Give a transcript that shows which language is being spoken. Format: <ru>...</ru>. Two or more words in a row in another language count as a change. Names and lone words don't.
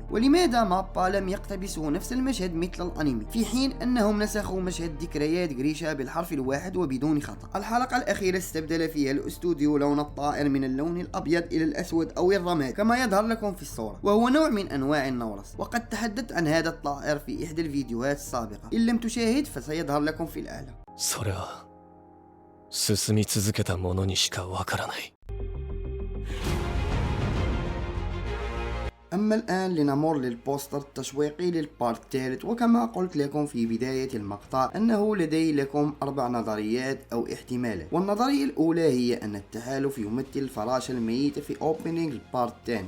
<ar>ولماذا مابا لم يقتبسوا نفس المشهد مثل الأنمي، في حين أنهم نسخوا مشهد ذكريات غريشا بالحرف الواحد وبدون خطأ؟ الحلقة الأخيرة استبدل فيها الاستوديو لون الطائر من اللون الأبيض إلى الأسود أو الرمادي كما يظهر لكم في الصورة، وهو نوع من أنواع النورس، وقد تحدثت عن هذا الطائر في إحدى الفيديوهات السابقة. إن لم تشاهد فسيظهر لكم في الأعلى.</ar> <ja>それは進み続けた者にしかわからない。</ja> <ar>أما الآن لنمر للبوستر التشويقي للبارت الثالث. وكما قلت لكم في بداية المقطع أنه لدي لكم 4 نظريات أو احتمالات. والنظرية الأولى هي أن التحالف يمثل الفراشة الميتة في أوبننج البارت الثاني.</ar>